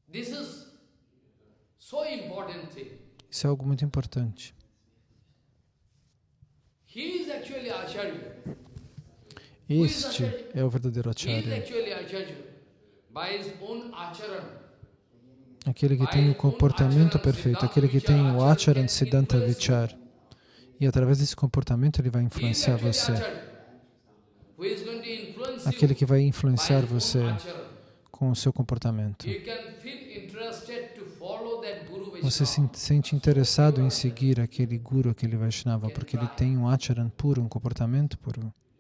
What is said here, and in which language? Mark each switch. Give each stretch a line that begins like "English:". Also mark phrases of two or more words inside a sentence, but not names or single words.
Portuguese: Isso é algo muito importante. Este é o verdadeiro acharya. Aquele que tem o comportamento perfeito, aquele que tem o
Sanskrit: आचरण सिद्धान्त विचार.
Portuguese: E através desse comportamento ele vai influenciar você. Aquele que vai influenciar você com o seu comportamento. Você se sente interessado em seguir aquele guru, aquele Vaishnava, porque ele tem um acharan puro, um comportamento puro.